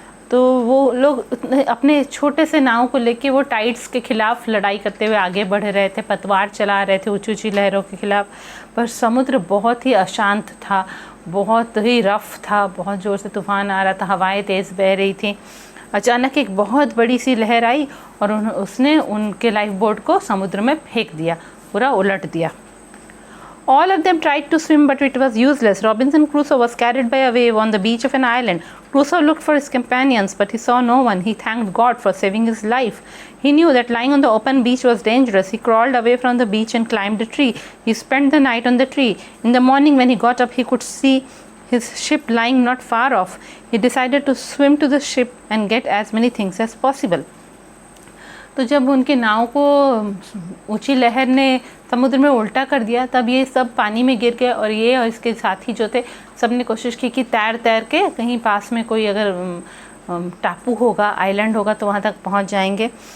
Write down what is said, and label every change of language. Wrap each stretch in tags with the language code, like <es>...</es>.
<hi>तो वो लोग अपने छोटे से नाव को लेके वो टाइड्स के खिलाफ लड़ाई करते हुए आगे बढ़ रहे थे, पतवार चला रहे थे ऊंची ऊंची लहरों के खिलाफ। पर समुद्र बहुत ही अशांत था, बहुत ही रफ था, बहुत ज़ोर से तूफ़ान आ रहा था, हवाएं तेज़ बह रही थी। अचानक एक बहुत बड़ी सी लहर आई और उसने उनके लाइफ बोट को समुद्र में फेंक दिया, पूरा उलट दिया।</hi> <en>All of them tried to swim, but it was useless. Robinson Crusoe was carried by a wave on the beach of an island. Crusoe looked for his companions, but he saw no one. He thanked God for saving his life. He knew that lying on the open beach was dangerous. He crawled away from the beach and climbed a tree. He spent the night on the tree. In the morning, when he got up, he could see his ship lying not far off. He decided to swim to the ship and get as many things as possible.</en> <hi>तो जब उनके नाव को ऊंची लहर ने समुद्र में उल्टा कर दिया तब ये सब पानी में गिर गए और ये और इसके साथी जो थे सब ने कोशिश की कि तैर के कहीं पास में कोई अगर टापू होगा, आइलैंड होगा तो वहाँ तक पहुँच जाएंगे।</hi>